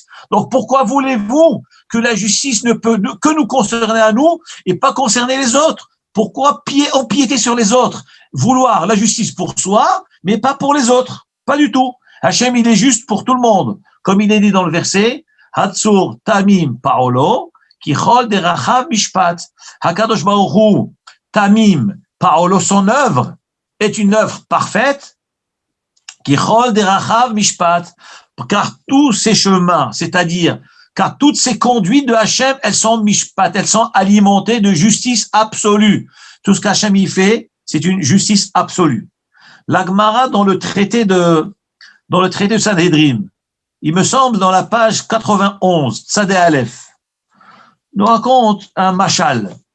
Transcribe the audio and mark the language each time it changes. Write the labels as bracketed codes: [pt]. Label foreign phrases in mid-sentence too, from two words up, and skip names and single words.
[fr] Donc, pourquoi voulez-vous que la justice ne peut que nous concerner à nous et pas concerner les autres? Pourquoi empiéter sur les autres? Vouloir la justice pour soi, mais pas pour les autres. Pas du tout. Hachem, il est juste pour tout le monde. Comme il est dit dans le verset, [he] הצור תמים פעלו כי כל דרכיו משפט. הקדוש ברוך הוא תמים פעלו, [fr] son œuvre est une œuvre parfaite, [he] כי כל דרכיו משפט, [fr] car tous ces chemins, c'est-à-dire car toutes ces conduites de Hachem, elles sont mishpat, elles sont alimentées de justice absolue. Tout ce qu'Hachem y fait, c'est une justice absolue. La Gemara dans le traité de Sanhedrin, il me semble dans la page 91, [he] צדי אלף, [fr] nous raconte un machal.